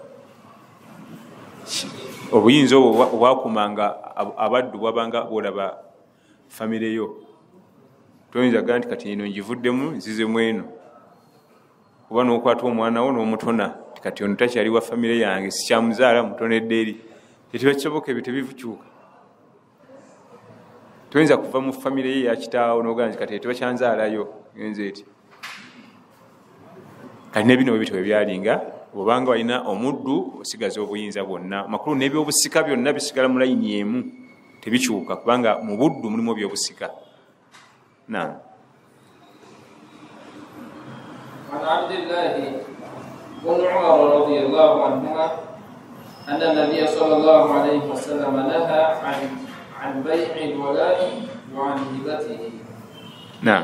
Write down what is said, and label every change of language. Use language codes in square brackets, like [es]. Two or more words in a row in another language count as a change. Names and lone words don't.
[lg] obuyinza obwo obwakumanga abaddu bwabanga bwolaba famire yo toyinza gaa nti kati eno ngivuddemu nzizemu eno kuba n'okwata omwana wo n'omutona kati ono takyali wa famire yange sikyamuzaala mutonedde eri tekiba kisoboka ebyo tebivukyuka toyinza kuva mu famire ye yakitaawo nogaa nti kati teba kyanzaalayo genze eti kati nebino bebito bebyalinga obanga walina omuddu osigaza obuyinza bwonna makulu n'ebyobusika byonna bisigala mu layini emu tebikyuka kubanga mu buddu mulimu ebyobusika. Naam. [ar] عن عبد الله بن عمر رضي الله عنهما أن النبي صلى الله عليه وسلم نهى عن بيع الولاء وعن هبته. نعم.